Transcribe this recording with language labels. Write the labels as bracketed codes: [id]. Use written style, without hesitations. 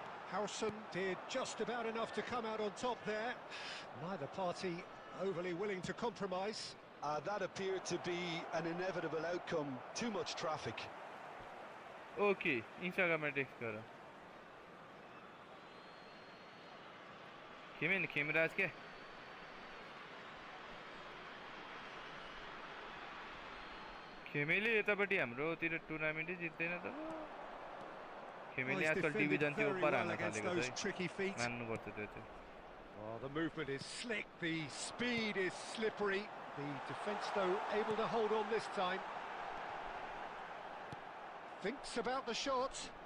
[en] Howson did just about enough to come out on top there. Neither party overly willing to compromise. That appeared to be an inevitable outcome. Too much traffic. [ne] Okay इन्स्टाग्राममा text गर खेमराज के खेमेले यतापट्टि हाम्रोतिर टुर्नामेन्टै जित्दैन त खेमेले आजकल division त्यो ऊपर हान्न थालेको छ मान्नुपर्छ त्यो चाहिँ [en] Oh, the movement is slick, the speed is slippery. The defence, though, able to hold on this time. Thinks about the shot.